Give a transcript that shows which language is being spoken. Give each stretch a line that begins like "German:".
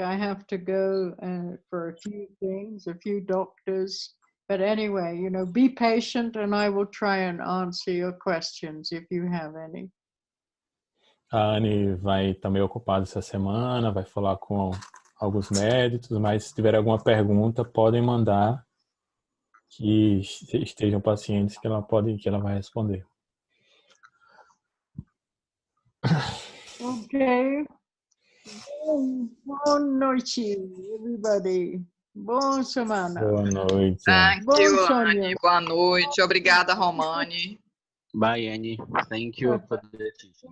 English: I have to go for a few things, a few doctors. But anyway, you know, be patient and I will try and answer your questions if you have any.
Portuguese: A Anne vai estar meio ocupada essa semana, vai falar com alguns médicos, mas se tiver alguma pergunta, podem mandar, que estejam pacientes, que ela vai responder.
English: Okay.
Portuguese: Boa noite,
English: everybody.
Portuguese: Boa semana. Boa noite.
English: Thank
Portuguese: Bom
English: you,
Portuguese: sonho.
English: Anne.
Portuguese: Boa noite. Obrigada, Romani.
English: Bye, Annie. Thank you for the teaching.